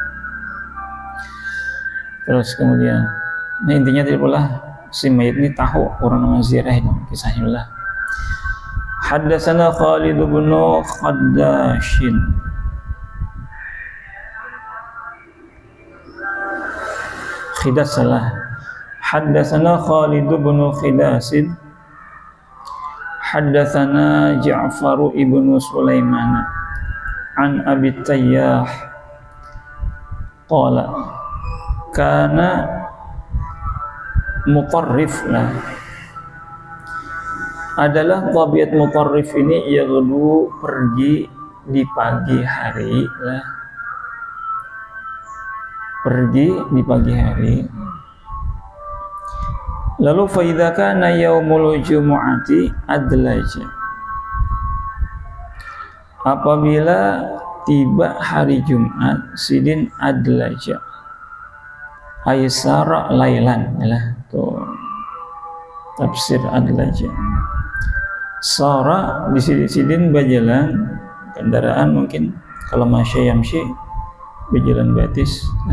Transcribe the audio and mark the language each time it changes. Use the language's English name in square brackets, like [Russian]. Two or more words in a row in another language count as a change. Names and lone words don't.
[Banjar] Terus kemudian nah intinya tadi pula si mayit ini tahu orang nama ziarah itu kisahnya lah. [Arabic] حدثنا خالد بن خداش خداش salah. حدثنا خالد بن خداش حدثنا جعفر بن سليمان عن أبي التياح قال كان مطرف [Banjar] adalah tabiat Mutarrif ini [Arabic] yaghdu [Banjar] pergi di pagi hari pergi di pagi hari. [Arabic] Lalu فإذا كان يوم الجمعة أدلج, [Banjar] apabila tiba hari Jumat sidin [Arabic] أدلج أيسر ليلا [Banjar] tuh tafsir [Arabic] adlaja. [Banjar] Sara di sidin berjalan kendaraan, mungkin kalau [Arabic] مشى يمشي [Banjar] berjalan batis.